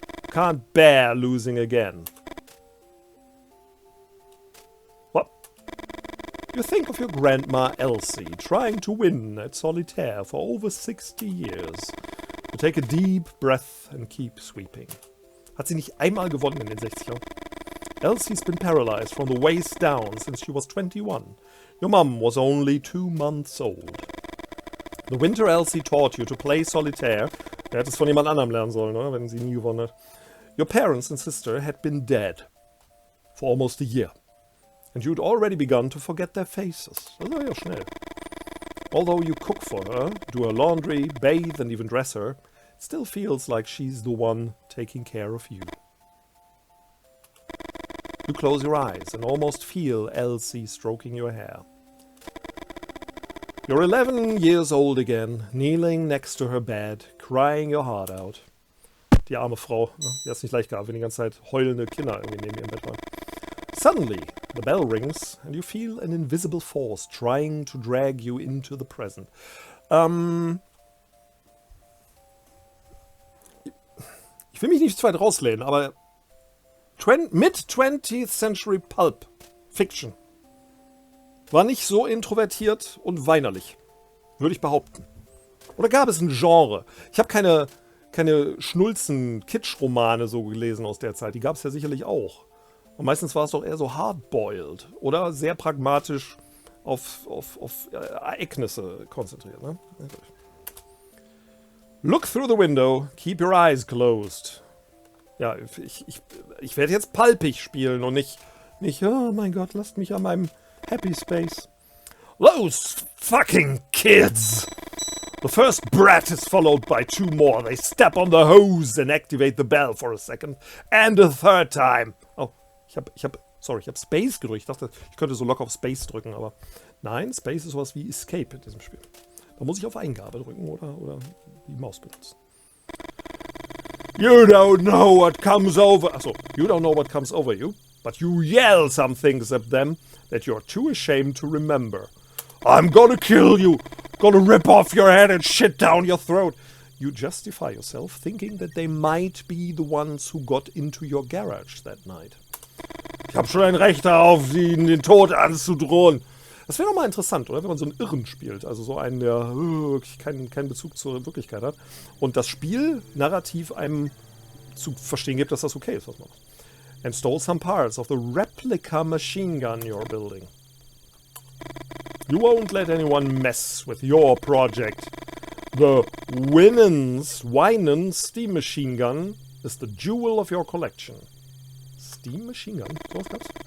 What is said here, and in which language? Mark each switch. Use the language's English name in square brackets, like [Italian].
[English] Can't bear losing again. What? You think of your grandma Elsie trying to win at solitaire for over 60 years. You take a deep breath and keep sweeping. [German] Hat sie nicht einmal gewonnen in den 60ern? [English] Elsie's been paralyzed from the waist down since she was 21. Your mum was only 2 months old. The winter Elsie taught you to play solitaire. [German] Er hätte es von jemand anderem lernen sollen, oder? Wenn sie nie gewonnen hat. [English] Your parents and sister had been dead for almost a year. And you'd already begun to forget their faces. [German] Das war ja schnell. [English] Although you cook for her, do her laundry, bathe and even dress her, it still feels like she's the one taking care of you. You close your eyes and almost feel Elsie stroking your hair. You're 11 years old again, kneeling next to her bed, crying your heart out. [German] Die arme Frau, ne? Die hat es nicht leicht gehabt, wenn die ganze Zeit heulende Kinder irgendwie neben ihrem Bett waren. [English] Suddenly, the bell rings and you feel an invisible force trying to drag you into the present. [German] Ich will mich nicht zu weit rauslehnen, aber Mid-20th Century Pulp Fiction war nicht so introvertiert und weinerlich, würde ich behaupten. Oder gab es ein Genre? Ich habe keine Schnulzen-Kitsch-Romane so gelesen aus der Zeit. Die gab es ja sicherlich auch. Und meistens war es doch eher so hardboiled oder sehr pragmatisch auf Ereignisse konzentriert. Ne? [English] Look through the window, keep your eyes closed. [German] Ja, ich werde jetzt palpig spielen und nicht, oh mein Gott, lasst mich an meinem Happy Space. [English] Those fucking kids! The first brat is followed by 2 more. They step on the hose and activate the bell for a second. And a third time. [German] Oh, ich hab Space gedrückt. Ich dachte, ich könnte so locker auf Space drücken, aber nein, Space ist sowas wie Escape in diesem Spiel. Da muss ich auf Eingabe drücken oder die Maus benutzen. [English] You don't know what comes over. Achso, you don't know what comes over you, but you yell some things at them that you're too ashamed to remember. I'm gonna kill you. Gonna rip off your head and shit down your throat. You justify yourself, thinking that they might be the ones who got into your garage that night. [German] Ich habe schon ein Recht darauf, ihnen den Tod anzudrohen. Das wäre doch mal interessant, oder? Wenn man so einen Irren spielt. Also so einen, der wirklich keinen Bezug zur Wirklichkeit hat. Und das Spiel narrativ einem zu verstehen gibt, dass das okay ist, was man macht. [English] And stole some parts of the replica machine gun you're building. You won't let anyone mess with your project. The Winans steam machine gun is the jewel of your collection. Steam machine gun? [German] So was gab's?